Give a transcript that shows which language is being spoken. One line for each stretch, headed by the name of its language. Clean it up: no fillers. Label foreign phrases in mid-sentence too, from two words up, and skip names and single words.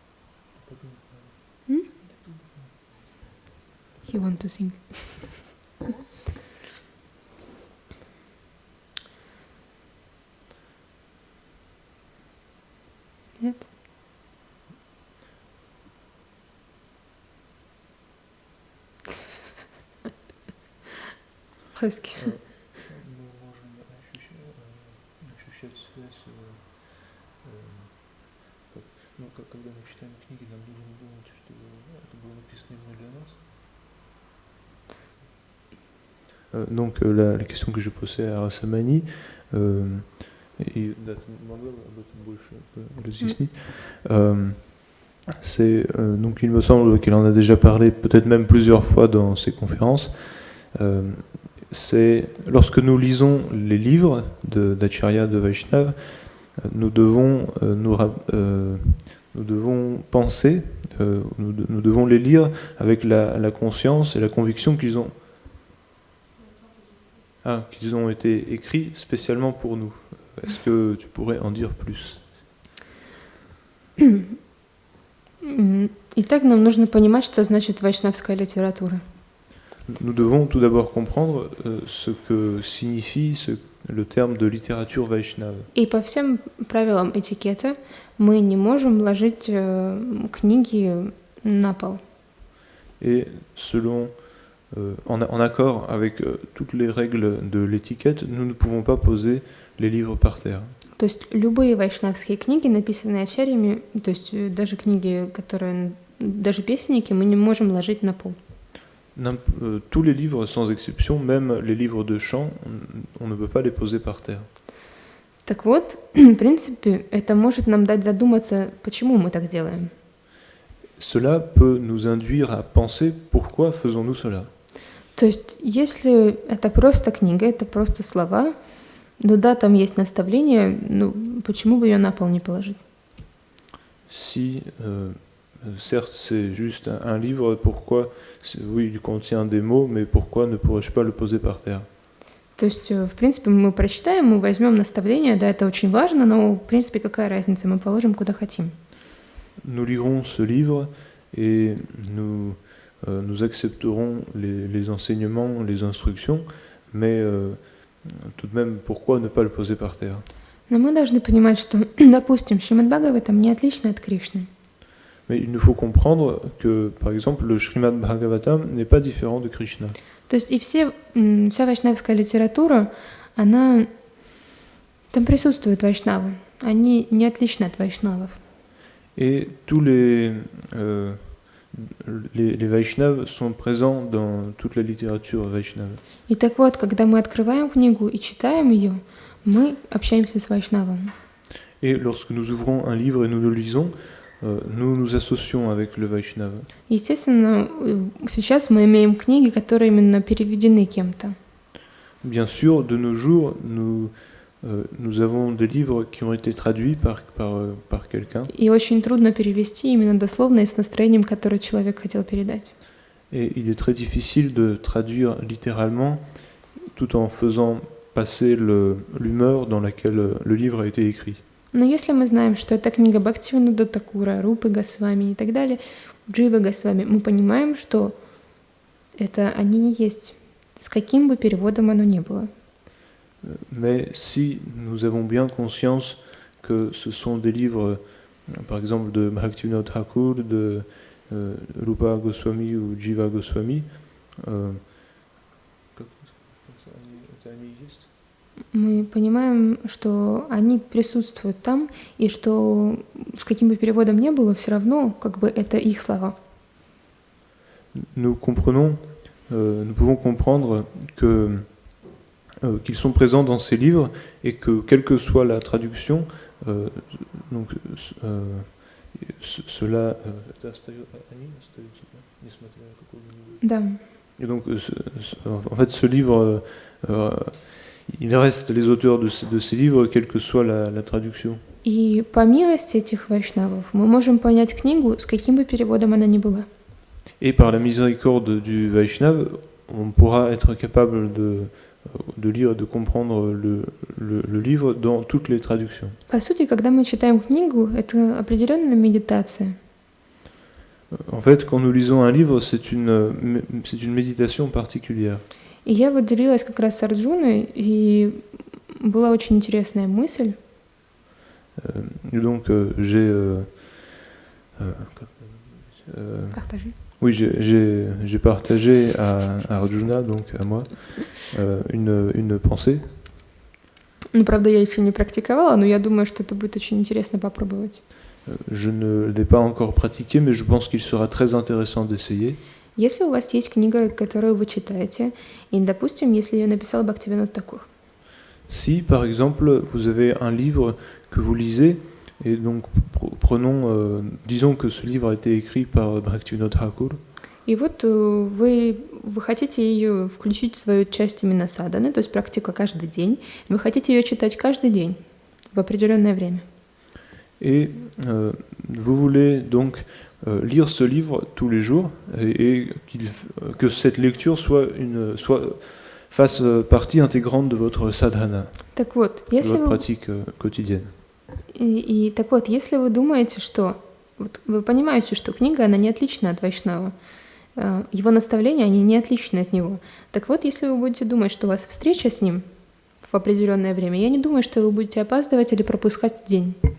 English: You want to sing?
Russian: Нет?
French: Presque.
Russian: Мы можем ощущать связь, когда мы читаем книги, нам нужно думать, что это было написано именно для нас.
French: Donc la question que je posais à Rasamani,
Russian: и да, ты могла об этом больше разъяснить,
French: c'est donc il me semble qu'il en a déjà parlé peut-être même plusieurs fois dans ses conférences. C'est lorsque nous lisons les livres d'Acharya, de Vaishnava, nous devons penser, nous devons les lire avec la conscience et la conviction qu'ils ont été écrits spécialement pour nous. Est-ce que tu pourrais en dire plus?
Russian: Итак, нам нужно понимать, что значит вайшнавская литература.
French: Nous devons tout d'abord comprendre ce que signifie le terme de littérature Vaishnava.
Russian: И по всем правилам этикета мы не можем ложить книги на пол.
French: Et en accord avec toutes les règles de l'étiquette, nous ne pouvons pas poser les livres par terre.
Russian: То есть любые вайшнавские книги, написанные ачарьями, то есть даже книги, даже песенники, мы не можем ложить на пол.
French: Tous les livres, sans exception, même les livres de chant, on ne peut pas les poser par terre.
Russian: Так вот, в принципе, это может нам дать задуматься, почему мы так делаем.
French: Cela peut nous induire à penser pourquoi faisons-nous cela.
Russian: То есть, если это просто книга, это просто слова, ну да, там есть наставление, ну почему бы ее на пол не положить?
French: Si, certes, c'est juste un livre, pourquoi, oui, il contient des mots, mais pourquoi ne pourrais-je pas le poser par terre?
Russian: То есть, в принципе, мы прочитаем, мы возьмем наставление, да, это очень важно, но, в принципе, какая разница, мы положим куда хотим.
French: Nous lirons ce livre et nous accepterons les enseignements, les instructions, mais tout de même, pourquoi ne pas le poser par terre?
Russian: Но мы должны понимать, что, допустим, Шримад Бхагаватам не отлично от Кришны.
French: Mais il nous faut comprendre que, par exemple, le Srimad Bhagavatam n'est pas différent de Krishna.
Russian: То есть и вся вайшнавская литература, она там присутствуют вайшнавы, они не отличны от вайшнавов.
French: Et Les Vaishnavas sont présents dans toute la littérature Vaishnava.
Russian: И так вот, когда мы открываем книгу и читаем ее, мы общаемся с вайшнавом.
French: Et lorsque nous ouvrons un livre et nous le lisons, nous nous associons avec le Vaishnava.
Russian: Естественно, сейчас мы имеем книги, которые именно переведены кем-то.
French: Bien sûr, de nos jours, nous avons des livres qui ont été traduits par quelqu'un.
Russian: И очень трудно перевести именно дословно и с настроением, которое человек хотел передать.
French: Et il est très difficile de traduire littéralement tout en faisant passer l'humeur dans laquelle le livre a été écrit.
Russian: Но если мы знаем, что это книга Бхактивинода Такура, Рупы Госвами и так далее, Дживы Госвами, мы понимаем, что это они и есть, с каким бы переводом оно ни было.
French: Mais si nous avons bien conscience que ce sont des livres, par exemple de Bhaktivinoda Thakur, de Rupa Goswami ou Jiva Goswami,
Russian: Мы понимаем, что они присутствуют там, и что с каким бы переводом ни было, все равно как бы это их слова.
French: Nous pouvons comprendre qu'ils sont présents dans ces livres et que quelle que soit la traduction, cela.
Russian: Да.
French: Et donc, en fait, ce livre, il reste les auteurs de ces livres, quelle que soit la traduction.
Russian: И по милости этих вайшнавов мы можем понять книгу, с каким бы переводом она ни была.
French: Et par la miséricorde du Vaishnava, on pourra être capable de lire, de comprendre le livre dans toutes les traductions.
Russian: По сути, когда мы читаем книгу, это определенная медитация.
French: En fait, quand nous lisons un livre, c'est une méditation particulière.
Russian: И я вот делилась как раз с Арджуной, и была очень интересная мысль.
French: Et donc, j'ai partagé à Arjuna, donc à moi, une pensée.
Russian: Ну, правда, я еще не практиковала, но я думаю, что это будет очень интересно попробовать.
French: Je ne l'ai pas encore pratiqué, mais je pense qu'il sera très intéressant d'essayer.
Russian: Если у вас есть книга, которую вы читаете, и, допустим, если ее написал Бхактивинод Такур.
French: Si, par exemple, vous avez un livre que vous lisez, et donc disons que ce livre a été écrit par Bhaktivinoda Thakur.
Russian: И вот вы хотите ее включить в свою часть именно садханы, то есть практика каждый день. Вы хотите ее читать каждый день в определенное время.
French: Et vous voulez donc lire ce livre tous les jours et que cette lecture fasse partie intégrante de votre sadhana,
Russian: Так вот,
French: de votre pratique quotidienne.
Russian: Так вот, если вы думаете, что вот вы понимаете, что книга, она не отлична от Вайшнава, его наставления, они не отличны от него. Так вот, если вы будете думать, что у вас встреча с ним в определенное время, я не думаю, что вы будете опаздывать или пропускать день.